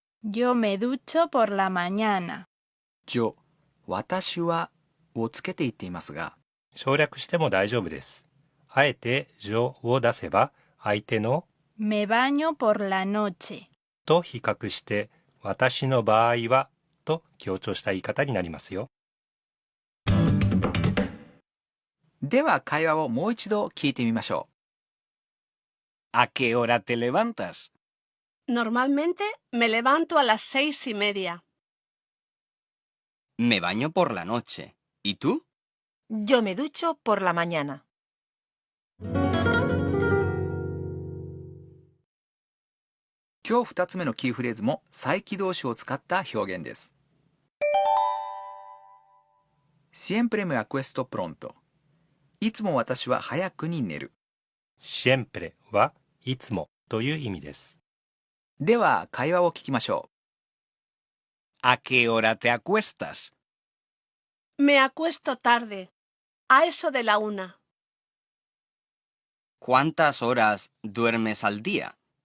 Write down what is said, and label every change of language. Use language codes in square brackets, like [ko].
[es] Yo me ducho por la mañana. [ja] yo、私はをつけて言っていますが、省略しても大丈夫です。あえてyoを出せば相手の [es] Me baño por la noche. [ja] と比較して私の場合はと強調した言い方になりますよ。では会話をもう一度聞いてみましょ [es] ¿A qué hora te levantas? Normalmente me levanto a las 6:30. Me baño por la noche. ¿Y tú? Yo me ducho por la mañana. [ja] う。今日2つ目のキーフレーズも再起動詞を使った表現です。 [es] Siempre me acuesto pronto. [ja] いつも私は早くに寝る。 siempre はいつもという意味です。では会話を聞きましょ [es] ¿A qué hora te acuestas? Me acuesto tarde, a eso de la 1. ¿Cuántas horas duermes al día?